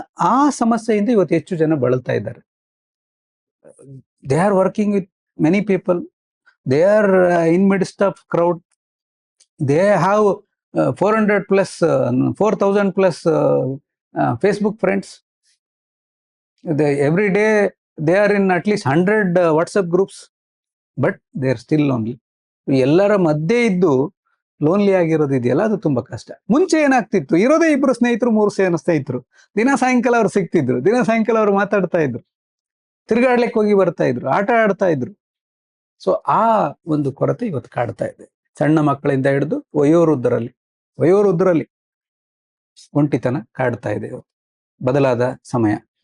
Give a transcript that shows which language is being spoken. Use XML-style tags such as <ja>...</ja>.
<kn>ಆ ಸಮಸ್ಯೆಯಿಂದ ಇವತ್ತು ಹೆಚ್ಚು ಜನ ಬಳಲ್ತಾ ಇದ್ದಾರೆ.</kn> <en>They are working with many people, they are in midst of crowd, they have 400 plus 4000 plus Facebook friends. Every day they are in at least 100 WhatsApp groups, but they are still lonely.</en> <kn>ಎಲ್ಲರ ಮಧ್ಯೆ ಇದ್ದು lonely ಆಗಿರೋದು ಇದೆಯಲ್ಲ, ಅದು ತುಂಬಾ ಕಷ್ಟ. ಮುಂಚೆ ಏನಾಗ್ತಿತ್ತು, ಇರೋದೇ 2 ಸ್ನೇಹಿತರು 3 ಸ್ನೇಹಿತರು, ದಿನ ಸಾಯಂಕಾಲ ಅವ್ರು ಸಿಗ್ತಿದ್ರು, ದಿನ ಸಾಯಂಕಾಲ ಅವ್ರು ಮಾತಾಡ್ತಾ ಇದ್ರು, ತಿರುಗಾಡ್ಲಿಕ್ಕೆ ಹೋಗಿ ಬರ್ತಾ ಇದ್ರು, ಆಟ ಆಡ್ತಾ ಇದ್ರು. ಸೊ ಆ ಒಂದು ಕೊರತೆ ಇವತ್ತು ಕಾಡ್ತಾ ಇದೆ. ಸಣ್ಣ ಮಕ್ಕಳಿಂದ ಹಿಡಿದು ವಯೋವೃದ್ಧರಲ್ಲಿ ಒಂಟಿತನ ಕಾಡ್ತಾ ಇದೆ ಇವತ್ತು. ಬದಲಾದ ಸಮಯ.</kn>